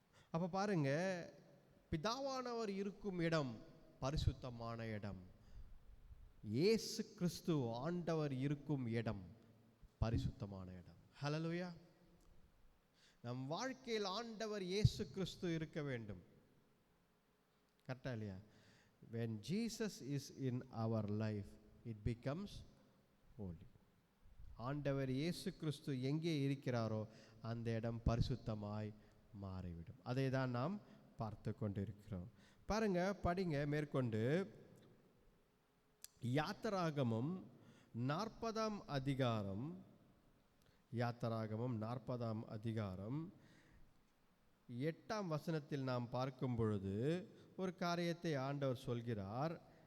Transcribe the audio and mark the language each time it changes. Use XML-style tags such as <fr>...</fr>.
<ta>அப்போ பாருங்க, பிதாவானவர் இருக்கும் இடம் பரிசுத்தமான இடம். இயேசு கிறிஸ்து ஆண்டவர் இருக்கும் இடம் பரிசுத்தமான இடம். ஹல்லேலூயா. நம் வாழ்க்கையில் ஆண்டவர் இயேசு கிறிஸ்து இருக்க வேண்டும். கரெக்டா இல்லையா?</ta> <en>When Jesus is in our life, it becomes holy.</en> <ta>ஆண்டவர் இயேசு கிறிஸ்து எங்கே இருக்கிறாரோ அந்த இடம் பரிசுத்தமாய் மாறிவிடும். அதை தான் நாம் பார்த்து கொண்டிருக்கிறோம். பாருங்க, படிங்க மேற்கொண்டு. யாத்திராகமம் 40ஆம் அதிகாரம், யாத்திராகமம் 40ஆம் அதிகாரம் 8ஆம் வசனத்தில் நாம் பார்க்கும் பொழுது ஒரு காரியத்தை ஆண்டவர் சொல்கிறார்.</ta>